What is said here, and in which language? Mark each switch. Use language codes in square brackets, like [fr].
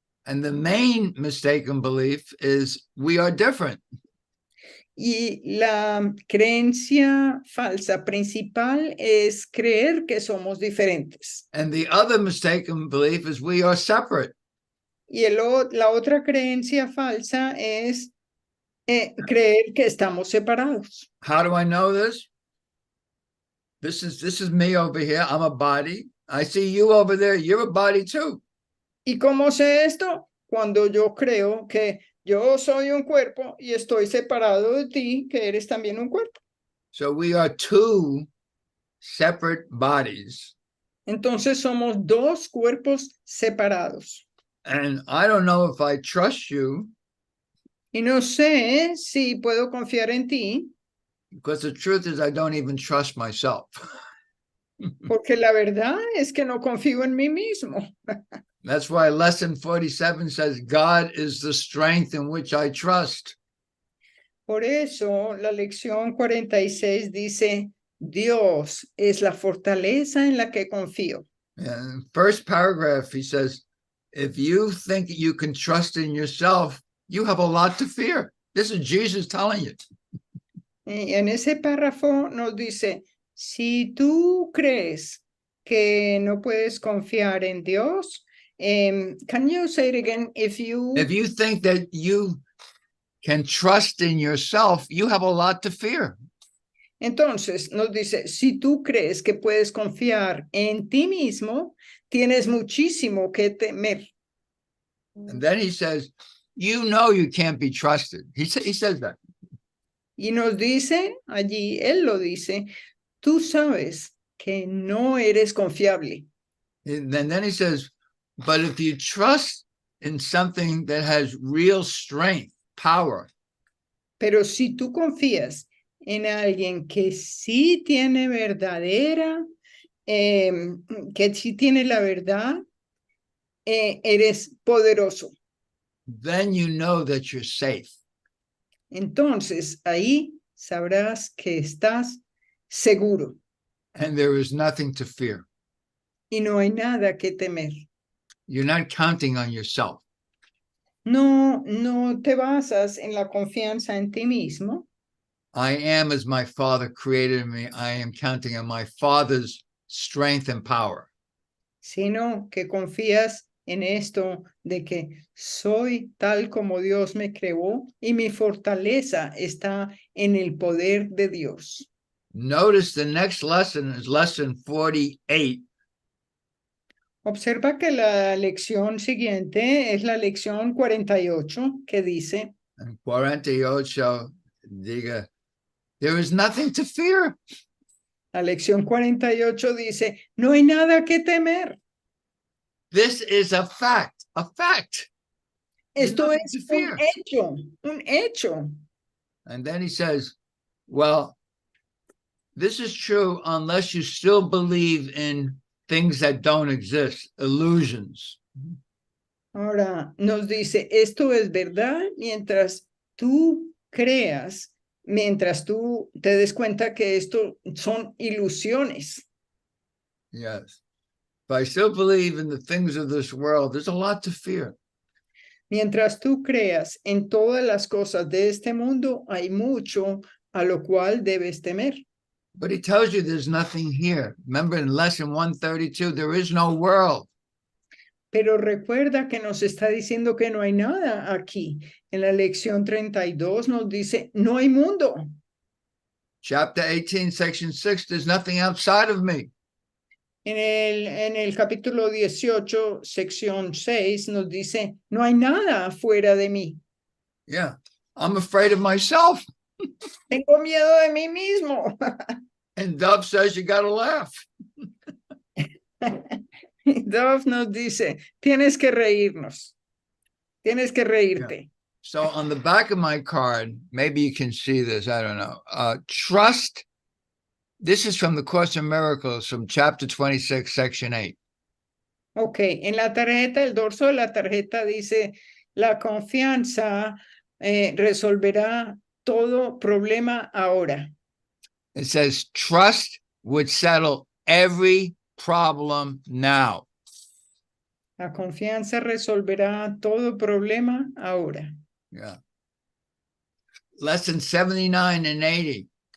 [en] And the main mistaken belief is we are different. [es] Y la creencia falsa principal es creer que somos diferentes. [en] And the other mistaken belief is we are separate. [es] Y la otra creencia falsa es creer que estamos separados. [en] How do I know this? This is me over here. I'm a body. I see you over there. You're a body too. [es] ¿Y cómo sé esto? Cuando yo creo que yo soy un cuerpo y estoy separado de ti, que eres también un cuerpo. [en] So we are two separate bodies. [es] Entonces somos dos cuerpos separados. [en] And I don't know if I trust you, [es] Y no sé si puedo confiar en ti, [en] because the truth is I don't even trust myself. [es] porque la verdad es que no confío en mí mismo. [en] That's why lesson 47 says, God is the strength in which I trust. [es] Por eso la lección 46 dice, Dios es la fortaleza en la que confío. [en] And first paragraph, he says, if you think you can trust in yourself, you have a lot to fear. This is Jesus telling you. [es] Y en ese párrafo nos dice, si tú crees que no puedes confiar en Dios, [en] can you say it again? If you think that you can trust in yourself, you have a lot to fear. [es] Entonces nos dice, si tú crees que puedes confiar en ti mismo, tienes muchísimo que temer. [en] And then he says, you know you can't be trusted. He says that. [es] Y nos dice allí, él lo dice, tú sabes que no eres confiable. [en] And then he says, but if you trust in something that has real strength, power, [es] Pero si tú confías en alguien que sí tiene verdadera, que sí tiene la verdad, eres poderoso. [en] then you know that you're safe. [es] Entonces ahí sabrás que estás seguro [en] And there is nothing to fear. [es] y no hay nada que temer. [en] You're not counting on yourself. [es] No te basas en la confianza en ti mismo, [en] I am as my Father created me. I am counting on my Father's strength and power. [es] sino que confías en esto de que soy tal como Dios me creó y mi fortaleza está en el poder de Dios. [en] Notice the next lesson is lesson 48. [es] Observa que la lección siguiente es la lección 48 que dice, [en] And 48 diga, there is nothing to fear. [es] la lección 48 dice, no hay nada que temer. [en] This is a fact, a fact. There's [es] Esto [en] nothing [es] es [en] to fear. [es] un hecho. [en] And then he says, well, this is true unless you still believe in things that don't exist, illusions. [es] Ahora nos dice, esto es verdad mientras tú creas, mientras tú te des cuenta que esto son ilusiones. [en] Yes. If I still believe in the things of this world, there's a lot to fear. [es] Mientras tú creas en todas las cosas de este mundo, hay mucho a lo cual debes temer. [en] But he tells you there's nothing here. Remember in lesson 132, there is no world. [es] Pero recuerda que nos está diciendo que no hay nada aquí. En la lección 32 nos dice, no hay mundo. [en] Chapter 18, section 6, there's nothing outside of me. [es] En el capítulo 18, sección 6, nos dice, no hay nada fuera de mí. [en] Yeah, I'm afraid of myself. [es] Tengo miedo de mí mismo. [en] And Dove says you got to laugh. [es] Dove nos dice, tienes que reírnos. Tienes que reírte. [en] So on the back of my card, maybe you can see this, I don't know. Trust. This is from the Course in Miracles from chapter 26, section 8. [es] Ok, en la tarjeta, el dorso de la tarjeta dice, la confianza resolverá todo problema ahora. [en] It says, trust would settle every problem now. [es] La confianza resolverá todo problema ahora. [en] Yeah. Lesson 79 and 80.